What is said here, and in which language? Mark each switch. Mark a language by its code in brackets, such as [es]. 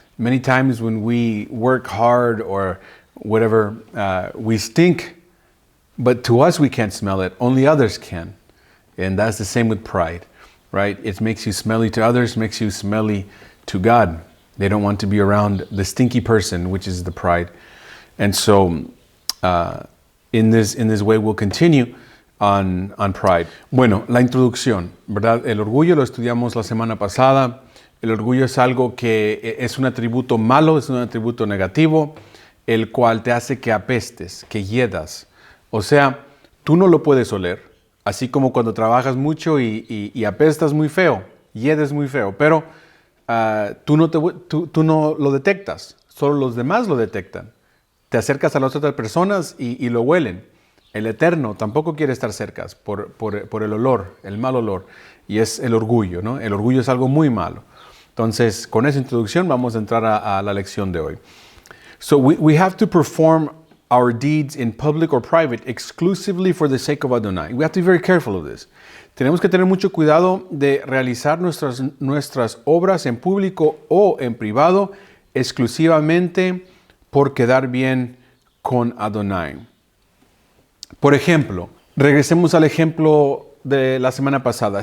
[en] Many times when we work hard or whatever, we stink, but to us we can't smell it. Only others can. And that's the same with pride, right? It makes you smelly to others, makes you smelly to God. They don't want to be around the stinky person, which is the pride. And so, in this way, we'll continue on pride. [es] Bueno, la introducción, ¿verdad? El orgullo lo estudiamos la semana pasada. El orgullo es algo que es un atributo malo, es un atributo negativo, el cual te hace que apestes, que hiedas. O sea, tú no lo puedes oler, así como cuando trabajas mucho y apestas muy feo, hiedes muy feo, pero tú no lo detectas, solo los demás lo detectan. Te acercas a las otras personas y lo huelen. El Eterno tampoco quiere estar cerca por el olor, el mal olor. Y es el orgullo, ¿no? El orgullo es algo muy malo. Entonces, con esa introducción vamos a entrar a la lección de hoy. [en] So we have to perform our deeds in public or private exclusively for the sake of Adonai. We have to be very careful of this. [es] Tenemos que tener mucho cuidado de realizar nuestras obras en público o en privado exclusivamente por quedar bien con Adonai. Por ejemplo, regresemos al ejemplo de la semana pasada.